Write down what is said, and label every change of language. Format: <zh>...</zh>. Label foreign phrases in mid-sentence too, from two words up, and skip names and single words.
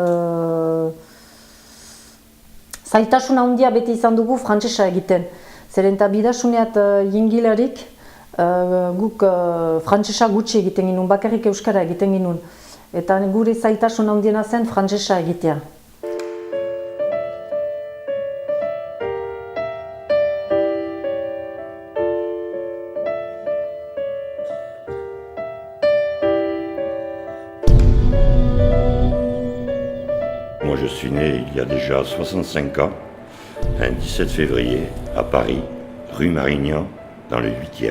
<eu>Zailtasun handia beti izan dugu frantsesa egiten. Zeren eta Bidasuneat jingilarik, guk frantsesa gutxi egiten ginuen, bakarrik euskara egiten ginuen. Eta gure zailtasun handiena zen frantsesa egitea.</eu> <fr>Moi, je suis né il y a déjà 65 ans, un 17 février, à Paris, rue Marignan, dans le 8e.</fr>